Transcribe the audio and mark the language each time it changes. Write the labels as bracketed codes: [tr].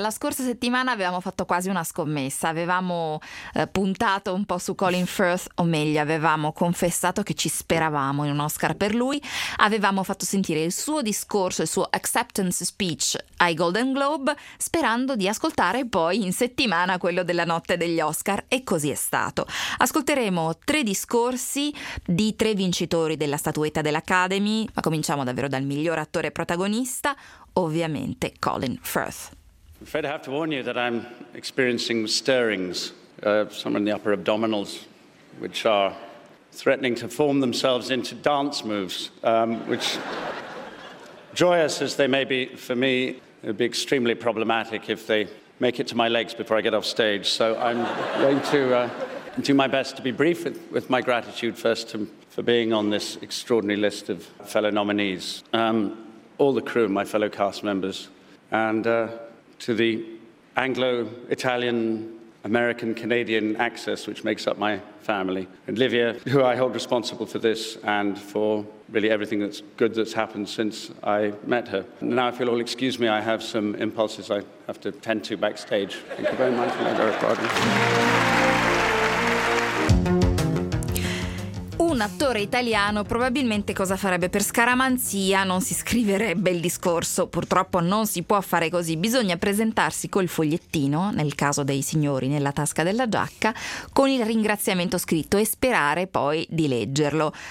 [it] La scorsa settimana avevamo fatto quasi una scommessa, avevamo puntato un po' su Colin Firth, o meglio avevamo confessato che ci speravamo in un Oscar per lui, avevamo fatto sentire il suo discorso, il suo acceptance speech ai Golden Globe, sperando di ascoltare poi in settimana quello della notte degli Oscar, e così è stato. Ascolteremo tre discorsi di tre vincitori della statuetta dell'Academy, ma cominciamo davvero dal miglior attore protagonista, ovviamente Colin Firth. [en] I'm afraid I have to warn you that I'm experiencing stirrings, somewhere in the upper abdominals, which are threatening to form themselves into dance moves, which, joyous as they may be for me, it would be extremely problematic if they make it to my legs before I get off stage. So I'm going to do my best to be brief with my gratitude first to for being on this extraordinary list of fellow nominees. All the crew, my fellow cast members, and to the Anglo-Italian-American-Canadian axis, which makes up my family, and Livia, who I hold responsible for this and for really everything that's good that's happened since I met her. Now, if you'll all excuse me, I have some impulses I have to tend to backstage. Thank you very much for your pardon. [it] Un attore italiano probabilmente cosa farebbe? Per scaramanzia non si scriverebbe il discorso, purtroppo non si può fare così, bisogna presentarsi col fogliettino, nel caso dei signori nella tasca della giacca, con il ringraziamento scritto e sperare poi di leggerlo.